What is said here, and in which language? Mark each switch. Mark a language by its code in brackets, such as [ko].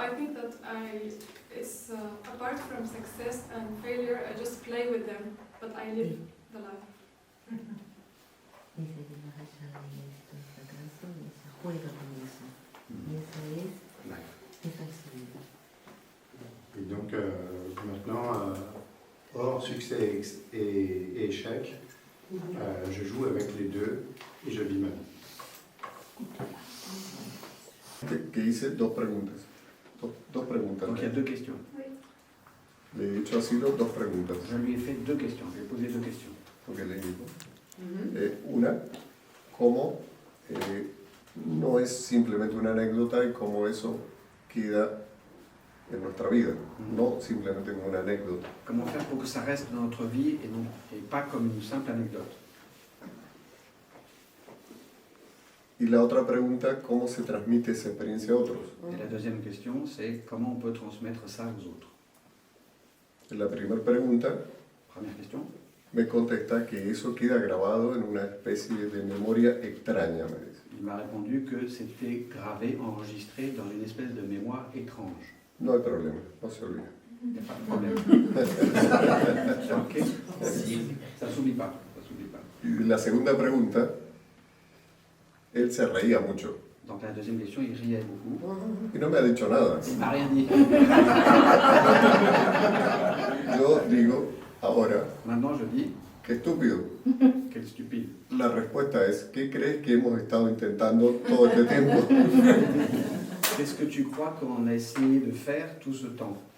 [en] I think that it's apart from success and failure, I just play with them, but I live the life. [es] Dice que más allá de esto, fracaso, ella juega con eso. Y esa es esa vida. [fr] Et donc maintenant, hors succès et échec, je joue avec les deux et je vis ma vie. [es] Que hice dos preguntas. Dos preguntas. [fr] Donc il y a deux questions. [es] Le he hecho así dos preguntas. [fr] Je lui ai fait deux questions, je lui ai posé deux questions. [es] Porque le digo. Una, cómo no es simplemente una anécdota y cómo eso queda en nuestra vida, no simplemente como una anécdota. [fr] Comment faire pour que ça reste dans notre vie et pas comme une simple anecdote. [es] Y la otra pregunta, ¿cómo se transmite esa experiencia a otros? [fr] Et la deuxième question, c'est comment on peut transmettre ça aux autres. [es] La primera pregunta, [fr] Première question, [es] me contesta que eso queda grabado en una especie de memoria extraña, me dice. [fr] il m'a répondu que c'était gravé, enregistré dans une espèce de mémoire étrange. [es] No hay problema, no se olvida. [fr] Il n'y a pas de problème. Ok, ça ne s'oublie pas, ça s'oublie pas. [es] Y la segunda pregunta, él se reía mucho. [fr] Donc la deuxième question, il riait beaucoup. [es] Y no me ha dicho nada. [fr] Il m'a rien dit. [es] Yo digo, ahora, [fr] Maintenant, je dis, [es] qué estúpido. [fr] quel stupide. [es] La respuesta es, ¿qué crees que hemos estado intentando todo este tiempo? [fr] Qu'est-ce que tu crois qu'on a essayé de faire tout ce temps?